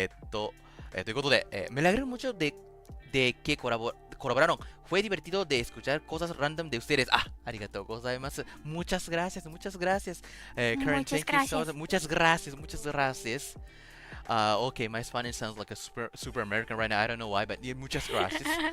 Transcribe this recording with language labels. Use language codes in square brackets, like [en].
[ja] ということで、 [es] me alegro mucho de que colaboraron. Fue divertido de escuchar cosas random de ustedes. [ja] Ah, ありがとうございます。 [es] Muchas gracias, muchas gracias. Karen, Muchas [en] thank you so [es] gracias. [en] much. [es] Muchas gracias, muchas gracias. [en] Okay, my Spanish sounds like a super American right now. I don't know why, but yeah, [es] muchas gracias.